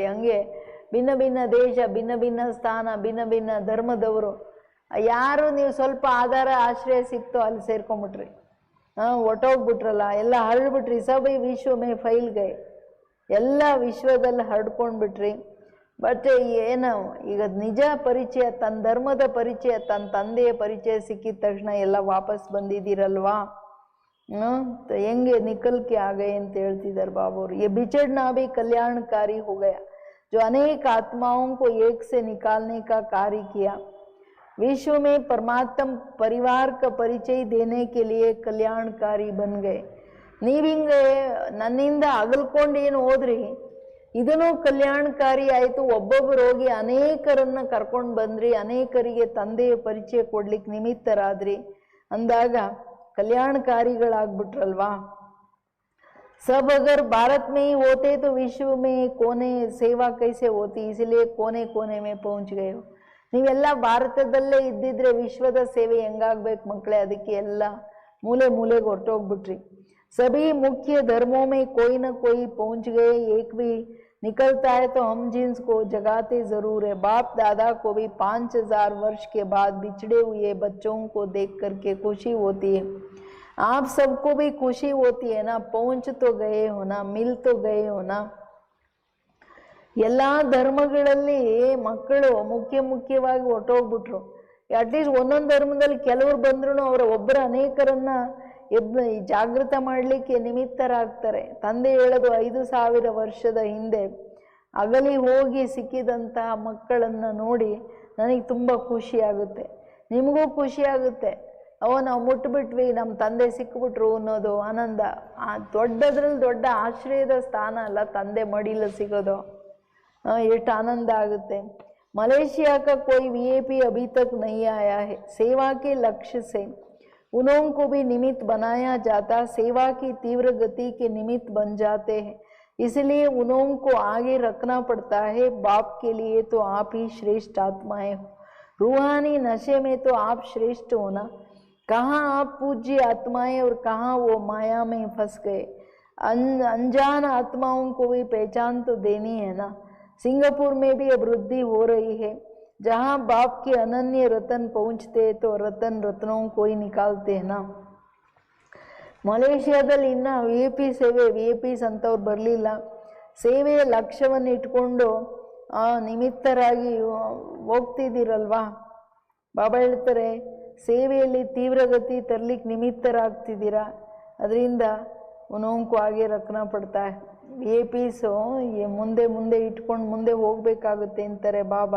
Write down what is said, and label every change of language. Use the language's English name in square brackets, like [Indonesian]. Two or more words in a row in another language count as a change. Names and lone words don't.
[Kannada] ಹಂಗೆ ಭಿನ್ನ ಭಿನ್ನ ದೇಶ, ಭಿನ್ನ ಭಿನ್ನ ಸ್ಥಾನ, ಭಿನ್ನ ಭಿನ್ನ ಧರ್ಮದವರು ಯಾರು ನೀವು ಸ್ವಲ್ಪ ಆಧಾರ ಆಶ್ರಯ ಸಿಕ್ತೋ ಅಲ್ಲಿ ಸೇರ್ಕೊಂಡ್ಬಿಟ್ರಿ, ಒಟ್ಟೋಗ್ಬಿಟ್ರಲ್ಲ, ಎಲ್ಲ ಹರಡ್ಬಿಟ್ರಿ. [Hindi] सब विश्व में फैल गए, [Kannada] ಎಲ್ಲ ವಿಶ್ವದಲ್ಲಿ ಹರಡ್ಕೊಂಡ್ಬಿಟ್ರಿ. ಬಟ್ ಏನು ಈಗ ನಿಜ ಪರಿಚಯ, ತನ್ನ ಧರ್ಮದ ಪರಿಚಯ, ತನ್ನ ತಂದೆಯ ಪರಿಚಯ ಸಿಕ್ಕಿದ ತಕ್ಷಣ ಎಲ್ಲ ವಾಪಸ್ ಬಂದಿದ್ದೀರಲ್ವಾ. ಹೆಂಗೆ [Hindi] निकल के आ गए [Kannada] ಅಂತ ಹೇಳ್ತಿದ್ದಾರೆ ಬಾಬಾವರು. [Hindi] ये बिछड़ना भी कल्याणकारी हो गया, जो अनेक आत्माओं को एक से निकालने का कार्य किया। विश्व में परमात्म परिवार का परिचय देने के लिए कल्याणकारी बन गए. [Kannada] ನೀವಿಂಗೆ ನನ್ನಿಂದ ಅಗಲ್ಕೊಂಡು ಏನು ಹೋದ್ರಿ, ಇದನ್ನು ಕಲ್ಯಾಣಕಾರಿ ಆಯಿತು. ಒಬ್ಬೊಬ್ಬರು ಹೋಗಿ ಅನೇಕರನ್ನ ಕರ್ಕೊಂಡು ಬಂದ್ರಿ, ಅನೇಕರಿಗೆ ತಂದೆಯ ಪರಿಚಯ ಕೊಡ್ಲಿಕ್ಕೆ ನಿಮಿತ್ತರಾದ್ರಿ ಅಂದಾಗ कल्याणकारीಗಳಾಗ್ಬಿಟ್ರಲ್ವಾ. [Hindi] सब अगर भारत में ही होते तो विश्व में कोने सेवा कैसे होती, इसलिए कोने कोने में पहुंच गए हो. [Kannada] ನೀವೆಲ್ಲ ಭಾರತದಲ್ಲೇ ಇದ್ದಿದ್ರೆ ವಿಶ್ವದ ಸೇವೆ ಹೆಂಗಾಗ್ಬೇಕು ಮಕ್ಕಳೇ, ಅದಕ್ಕೆ ಎಲ್ಲ ಮೂಲೆ ಮೂಲೆಗೆ ಹೊರಟೋಗ್ಬಿಟ್ರಿ. [Hindi] सभी मुख्य धर्मों में कोई न कोई पहुंच गए. एक भी निकलता है तो हम जिन्स को जगाते जरूर है. बाप दादा को भी 5000 वर्ष के बाद बिछड़े हुए बच्चों को देख करके खुशी होती है. आप सबको भी खुशी होती है ना, पहुंच तो गए हो ना, मिल तो गए हो ना. [Kannada] ಎಲ್ಲ ಧರ್ಮಗಳಲ್ಲಿ ಮಕ್ಕಳು ಮುಖ್ಯವಾಗಿ ಹೊರಟೋಗ್ಬಿಟ್ರು. ಅಟ್ಲೀಸ್ಟ್ ಒಂದೊಂದು ಧರ್ಮದಲ್ಲಿ ಕೆಲವರು ಬಂದ್ರು ಅವರ ಒಬ್ಬರ ಅನೇಕರನ್ನ ಜಾಗೃತ ಮಾಡಲಿಕ್ಕೆ ನಿಮಿತ್ತರಾಗ್ತಾರೆ. ತಂದೆ ಹೇಳೋದು 5000 ವರ್ಷದ ಹಿಂದೆ ಅಗಲಿ ಹೋಗಿ ಸಿಕ್ಕಿದಂತಹ ಮಕ್ಕಳನ್ನು ನೋಡಿ ನನಗೆ ತುಂಬ ಖುಷಿಯಾಗುತ್ತೆ, ನಿಮಗೂ ಖುಷಿಯಾಗುತ್ತೆ. ನಾವು ಮುಟ್ಬಿಟ್ವಿ, ನಮ್ಮ ತಂದೆ ಸಿಕ್ಕಿಬಿಟ್ರು ಅನ್ನೋದು ಆನಂದ. ದೊಡ್ಡದ್ರಲ್ಲಿ ದೊಡ್ಡ ಆಶ್ರಯದ ಸ್ಥಾನ ಅಲ್ಲ ತಂದೆ ಮಡಿಲ ಸಿಗೋದು, ಎಷ್ಟು ಆನಂದ ಆಗುತ್ತೆ. [Hindi] मलेशिया का कोई वीआईपी अभी तक नहीं आया है. सेवा के लक्ष्य से उन्हों को भी निमित्त बनाया जाता, सेवा की तीव्र गति के निमित्त बन जाते हैं, इसलिए उन्हों को आगे रखना पड़ता है. बाप के लिए तो आप ही श्रेष्ठ आत्माएं हो. रूहानी नशे में तो आप श्रेष्ठ हो ना, कहाँ आप पूज्य आत्माएं और कहाँ वो माया में फंस गए। अनजान आत्माओं को भी पहचान तो देनी है ना। सिंगापुर में भी अब वृद्धि हो रही है, जहाँ बाप के अनन्य रतन पहुँचते तो रतन रत्नों को ही निकालते हैं ना। [Kannada] ಮಲೇಷಿಯಾದಲ್ಲಿ ಇನ್ನು VIP ಸೇವೆ, VIPs ಅಂತವ್ರು ಬರಲಿಲ್ಲ. ಸೇವೆಯ ಲಕ್ಷ್ಯವನ್ನು ಇಟ್ಕೊಂಡು ನಿಮಿತ್ತರಾಗಿ ಹೋಗ್ತಿದ್ದೀರಲ್ವಾ. ಬಾಬಾ ಹೇಳ್ತಾರೆ ಸೇವೆಯಲ್ಲಿ ತೀವ್ರಗತಿ ತರಲಿಕ್ಕೆ ನಿಮಿತ್ತರಾಗ್ತಿದ್ದೀರಾ, ಅದರಿಂದ [Hindi] उन्हों को आगे रखना पड़ता [Kannada] VIPs ಮುಂದೆ ಮುಂದೆ ಇಟ್ಕೊಂಡು ಮುಂದೆ ಹೋಗಬೇಕಾಗುತ್ತೆ ಅಂತಾರೆ ಬಾಬಾ.